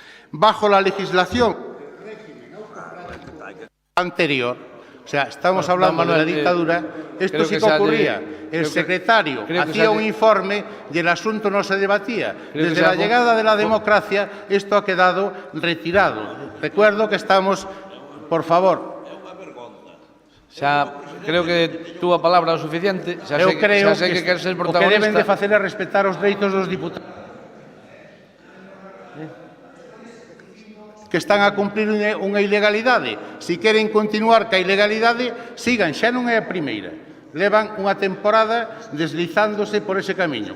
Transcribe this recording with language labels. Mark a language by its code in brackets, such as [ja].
[es] Bajo la legislación anterior, o sea, estamos hablando de la dictadura, esto sí que ocurría. El secretario hacía un informe y el asunto no se debatía. Desde la llegada de la democracia, esto ha quedado retirado. Recuerdo que estamos, por favor. [gl] Xa creo que túa palabra é o suficiente. Xa Eu creo que queres ser o que protagonista. deben de facer é respetar os dereitos dos diputados que están a cumplir unha ilegalidade. Si queren continuar ca ilegalidade, sigan, xa non é a primeira. Levan unha temporada deslizándose por ese camiño.